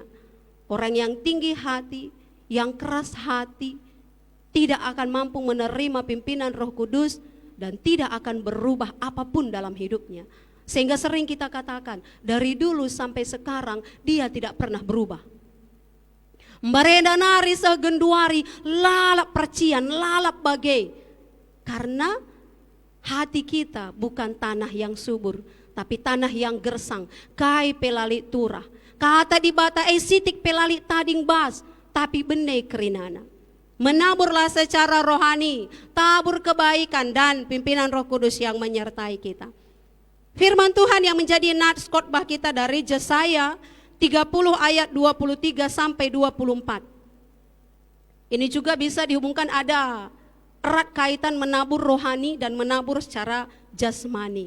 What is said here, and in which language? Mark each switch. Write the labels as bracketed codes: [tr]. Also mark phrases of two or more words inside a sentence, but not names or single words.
[id] Orang yang tinggi hati, yang keras hati, tidak akan mampu menerima pimpinan Roh Kudus dan tidak akan berubah apapun dalam hidupnya. Sehingga sering kita katakan, dari dulu sampai sekarang dia tidak pernah berubah. [btx] Mbareda nari segenduari, lalap percian, lalap bagai. [id] Karena hati kita bukan tanah yang subur, tapi tanah yang gersang, [btx] kai pelali turah. Kata di bata sitik pelali tading bas, tapi benih kerinana. [id] Menaburlah secara rohani, tabur kebaikan dan pimpinan Roh Kudus yang menyertai kita. Firman Tuhan yang menjadi nats khotbah kita dari Yesaya 30 ayat 23 sampai 24. Ini juga bisa dihubungkan, ada erat kaitan menabur rohani dan menabur secara jasmani.